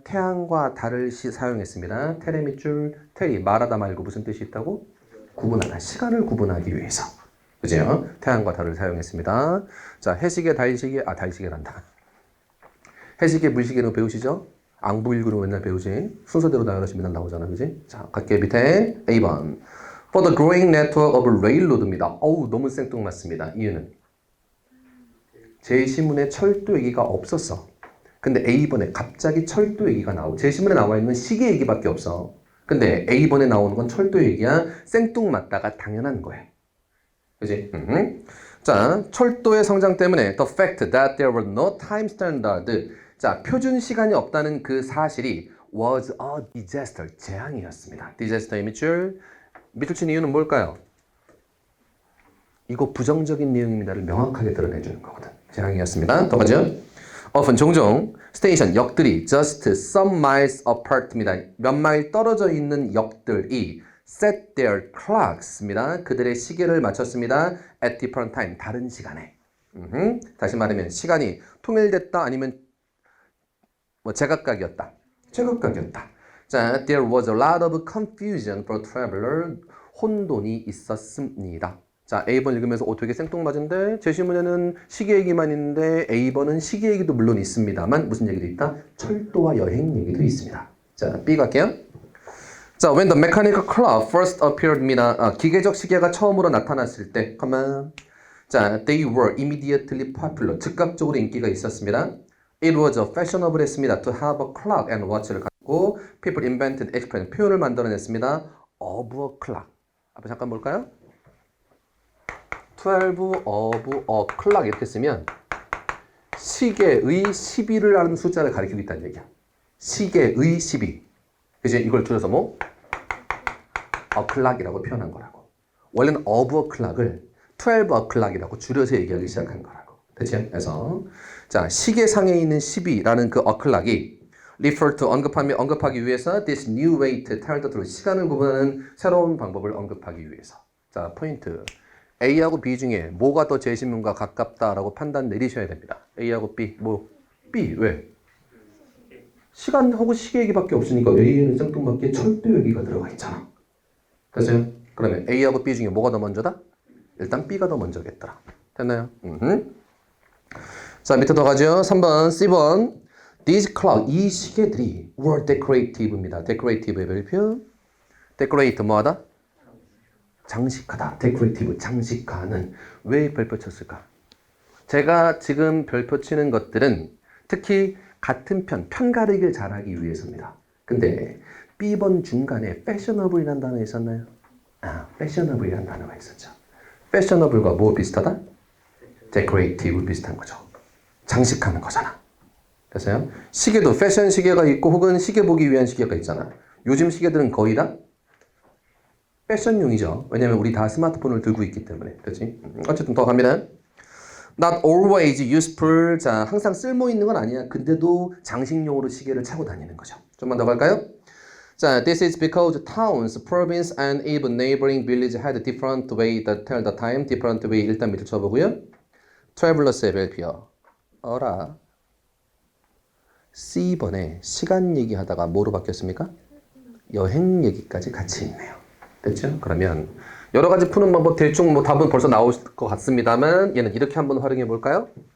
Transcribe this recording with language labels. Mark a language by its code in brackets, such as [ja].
[ko] 태양과 달을 사용했습니다. 테레 밑줄, 테리 말하다 말고 무슨 뜻이 있다고? 구분하다. 시간을 구분하기 위해서. 그죠? 태양과 달을 사용했습니다. 자, 해시계, 달시계, 달시계란다. 해시계, 물시계는 배우시죠? 앙부일구는 맨날 배우지. 순서대로 나열하시면 맨날 나오잖아. 그지? 자, 갈게요. 밑에 A번. [en] For the growing network of railroad입니다. [ko] 어우, 너무 생뚱맞습니다. 이유는 제1신문에 철도 얘기가 없었어. 근데 A번에 갑자기 철도 얘기가 나오고 제1신문에 나와 있는 시계 얘기밖에 없어. 근데 A번에 나오는 건 철도 얘기야. 생뚱맞다가 당연한 거야. 그지? [en] 자, [ko] 철도의 성장 때문에 [en] the fact that there were no time standard. [ko] 자, 표준 시간이 없다는 그 사실이 [en] was a disaster. [ko] 재앙이었습니다. disaster의 밑줄 친 이유는 뭘까요? 이거 부정적인 내용입니다를 명확하게 드러내주는 거거든. 재앙이었습니다. 더 가죠. [en] often [ko] 종종 스테이션 역들이 [en] just some miles apart입니다. [ko] 몇 마일 떨어져 있는 역들이 [en] set their clocks [ko] 입니다. 그들의 시계를 맞췄습니다. [en] at different time [ko] 다른 시간에. 다시 말하면 시간이 통일됐다 아니면 뭐 제각각이었다. 제각각이었다. [en] 자, there was a lot of confusion for traveler. [ko] 혼돈이 있었습니다. 자, A번 읽으면서 되게 생뚱맞은데 제시문에는 시계 얘기만 있는데 A번은 시계 얘기도 물론 있습니다만 무슨 얘기도 있다? 철도와 여행 얘기도 있습니다. 자, B 갈게요. [en] 자, when the mechanical clock first appeared입니다. [ko] 기계적 시계가 처음으로 나타났을 때, 자, [en] they were immediately popular. [ko] 즉각적으로 인기가 있었습니다. [en] It was fashionable [ko] 했습니다. [en] To have a clock and watch를 [ko] 갖고 [en] people invented expression [ko] 표현을 만들어냈습니다. [en] of a clock. [ko] 앞에 잠깐 볼까요? 12 of a clock 이렇게 쓰면 시계의 12를 하는 숫자를 가리키고 있다는 얘기야. 시계의 12. 그치? 이걸 줄여서 뭐? a clock이라고 표현한 거라고. 원래는 of a clock을 12 a clock이라고 줄여서 얘기하기 시작한 거라고. 그치? 그래서 자, 시계상에 있는 12라는 그 [en] a clock이 refer to [ko] 언급하기 위해서 [en] this new way to tell the truth. [ko] 시간을 구분하는 새로운 방법을 언급하기 위해서. 자, 포인트. A하고 B 중에 뭐가 더 제시문과 가깝다라고 판단 내리셔야 됩니다. A하고 B. 뭐? B. 왜? 시간하고 시계 얘기밖에 없으니까 A에는 생뚱맞게 철도 얘기가 들어가 있잖아. 됐어요? 그러면 A하고 B 중에 뭐가 더 먼저다? 일단 B가 더 먼저겠더라. 됐나요? 자, 밑에 더 가죠. 3번, C번. [en] These clock, [ko] 이 시계들이 [en] were decorative입니다. [ko] decorative의 별표. decorate 뭐하다? 장식하다. decorative, 장식하는. 왜 별표 쳤을까? 제가 지금 별표 치는 것들은 특히 같은 편 가르기를 잘하기 위해서입니다. 근데 B번 중간에 fashionable이라는 단어 있었나요? fashionable이라는 단어가 있었죠. fashionable과 뭐 비슷하다? decorative 비슷한 거죠. 장식하는 거잖아. 됐어요? 시계도 패션 시계가 있고 혹은 시계 보기 위한 시계가 있잖아. 요즘 시계들은 거의 다 패션용이죠. 왜냐면 우리 다 스마트폰을 들고 있기 때문에. 그렇지? 어쨌든 더 갑니다. [en] Not always useful. [ko] 자, 항상 쓸모 있는 건 아니야. 근데도 장식용으로 시계를 차고 다니는 거죠. 좀만 더 갈까요? [en] 자, this is because towns, province, and even neighboring village had different way to tell the time. different way [ko] 일단 밑을 쳐보고요. travellers의 별표. 어라. C번에 시간 얘기하다가 뭐로 바뀌었습니까? 여행 얘기까지 같이 있네요. 됐죠? 그러면 여러 가지 푸는 방법 대충 뭐 답은 벌써 나올 것 같습니다만 얘는 이렇게 한번 활용해 볼까요?